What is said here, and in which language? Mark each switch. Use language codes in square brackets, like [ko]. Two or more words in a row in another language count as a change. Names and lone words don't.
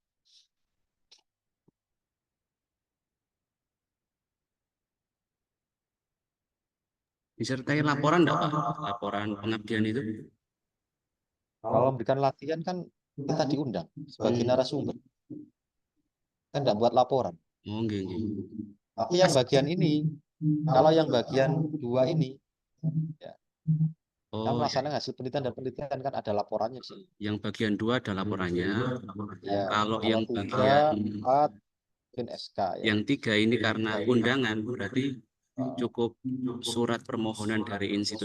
[id] Disertai laporan enggak, Pak? Laporan pengabdian itu? Kalau memberikan latihan kan kita diundang sebagai narasumber. Kan enggak buat laporan. [jv] Oh, nggih, nggih. [id] Tapi yang bagian ini, kalau yang bagian 2 ini, ya, kan Oh, ya. melaksanakan hasil penelitian dan penelitian kan ada laporannya sih. Yang bagian 2 ada laporannya. Ya, Kalau yang 3, bagian 4, mungkin SK ya. yang 3 ini karena undangan, berarti cukup surat permohonan dari institusi